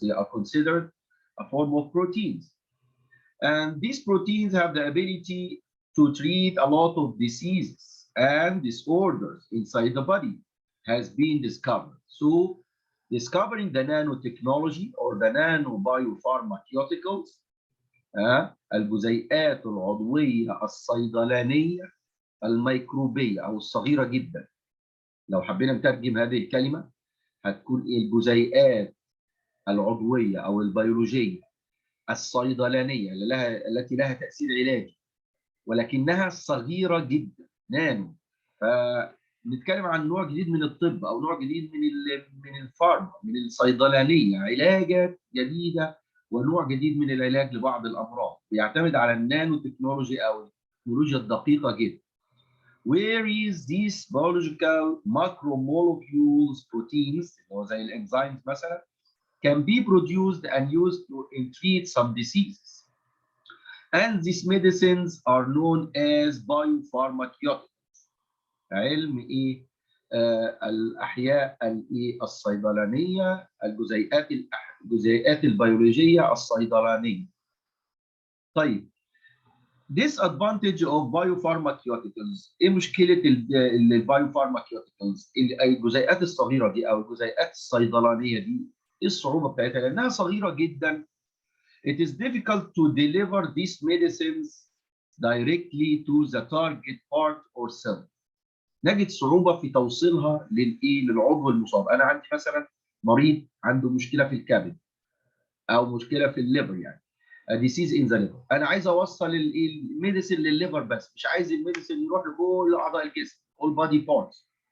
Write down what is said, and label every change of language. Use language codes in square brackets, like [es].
[en] They are considered a form of proteins. And these proteins have the ability to treat a lot of diseases and disorders inside the body has been discovered. So discovering the nanotechnology or the nanobiopharmaceuticals [ar] الجزيئات العضوية الصيدلانية الميكروبية أو الصغيرة جدا. لو حبينا نترجم هذه الكلمة هتكون الجزيئات العضوية أو البيولوجية الصيدلانية التي لها تأثير علاجي ولكنها صغيرة جدا نانو. فنتكلم عن نوع جديد من الطب أو نوع جديد من الفارما من الصيدلانية، علاجات جديدة ونوع جديد من العلاج لبعض الأمراض بيعتمد على النانو تكنولوجي أو التكنولوجيا الدقيقة جدا. [en] Where is these biological macromolecules proteins [ar] زي الانزيمز مثلا [en] can be produced and used to treat some diseases. And these medicines are known as biopharmaceuticals. [ar] علم ايه؟ الاحياء الصيدلانيه، الجزيئات البيولوجيه الصيدلانيه. طيب [en] disadvantage of biopharmaceuticals. [ar] ايه مشكله البايوفارماكيوتيكالز؟ الجزيئات الصغيره دي او الجزيئات الصيدلانيه دي ايه الصعوبه بتاعتها؟ لانها صغيره جدا. [en] It is difficult to deliver these medicines directly to the target part or cell. [ar] نجد صعوبة في توصيلها للعضو المصاب. أنا عندي مثلا مريض عنده مشكلة في الكبد أو مشكلة في الليفر، يعني [en] a disease in the liver. [ar] أنا عايز أوصل الميديسين للليفر بس، مش عايز الميديسين يروح لكل أعضاء الجسم [en] all body parts.